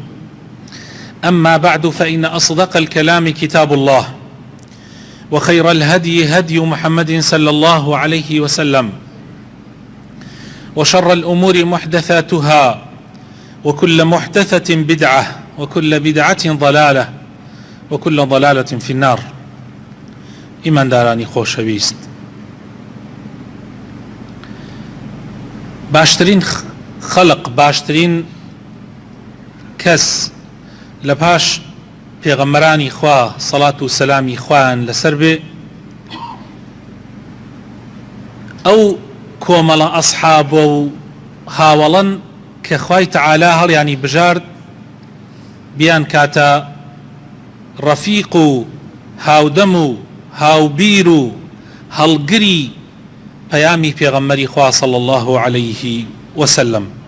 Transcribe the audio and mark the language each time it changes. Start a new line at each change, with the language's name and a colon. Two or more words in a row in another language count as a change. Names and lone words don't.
Arabic: أما بعد، فإن أصدق الكلام كتاب الله، وخير الهدي هدي محمد صلى الله عليه وسلم، وشر الأمور محدثاتها، وكل محدثة بدعة، وكل بدعة ضلالة، وكل ضلالة في النار.
Central Kurdish: إيمان داراني خۆشەویست، باشترین خەڵق، باشترین کەس لە پاش پێغەمبەرانی خوا سەڵات و سەلامی خوایان لەسەر بێ، ئەو کۆمەڵە ئەسحاب و هاوڵەن کە خوای تەعالا هەڵیانی بژارد بیان کاتە ڕەفیق و هاودەم و هاوبیر و هەڵگری پەیامی پێغەمبەری خوا
Arabic: صلی الله عليه وسلم.